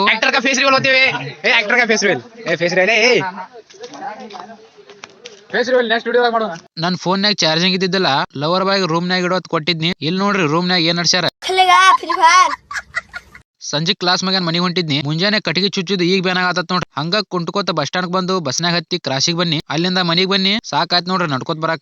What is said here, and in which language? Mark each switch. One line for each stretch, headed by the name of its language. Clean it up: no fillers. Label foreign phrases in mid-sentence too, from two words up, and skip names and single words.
English: actor ka face reveal
Hindi: होते हुए
English: actor ka face reveal face reveal face reveal next video ಮಾಡೋಣ.
Kannada: ನನ್ ಫೋನ್ಯಾಗ ಚಾರ್ಜಿಂಗ್ ಇದ್ದಿದ್ದಲ್ಲ
English: lover boy
Kannada: ರೂಮ್ನಾಗ ಇಡೋತ್ ಕೊಟ್ಟಿದ್ನಿ. ಇಲ್ಲಿ ನೋಡ್ರಿ ರೂಮ್ನಾಗ ಏನ್ ನಡ್ಸ್ಯಾರ. ಸಂಜೆ ಕ್ಲಾಸ್ ಮಗನ್ ಮನಿಗ್ ಹೊಂಟಿದ್ನಿ. ಮುಂಜಾನೆ ಕಟ್ಟಿಗೆ ಚುಚ್ಚಿದ್ ಈಗ ಬ್ಯಾನ್ ಆಗತ್ತ ನೋಡ್ರಿ. ಹಂಗ ಕುಂಟ್ಕೋತ
English: bus stand
Kannada: ಬಂದು ಬಸ್ನಾಗ ಹತ್ತಿ ಕ್ರಾಸಿಗೆ ಬನ್ನಿ. ಅಲ್ಲಿಂದ ಮನಿಗ್ ಬನ್ನಿ ಸಾಕಾಯ್ತು ನೋಡ್ರಿ ನಡ್ಕೋತ ಬರಾಕ.